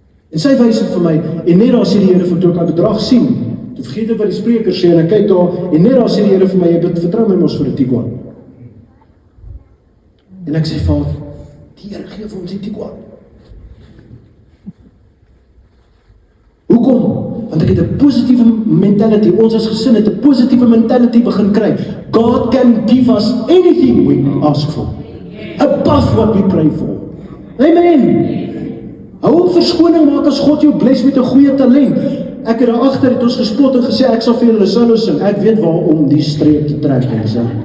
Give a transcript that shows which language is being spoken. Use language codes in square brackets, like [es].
[af] En sy wys dit vir my, en net daar sê die Here vir toe ek aan bedrag sien, toe vergeet ek wat die spreker sê, en ek kyk daar, en net daar sê die Here vir my, jy vertrou my mos vir die Tiguan. En ek sê, Vader, die Here gee vir ons die Tiguan. Hoekom? Want ek het 'n positiewe mentality, ons as gesin het 'n positiewe mentality begin kry. [en] God can give us anything we ask for, above what we pray for. [af] Amen. Hou op verskoning maak as God jou bless met 'n goeie talent. Ek het daar agter het ons gespot en gesê, ek sal vir julle solo sing. Ek weet waarom die streep te trek is.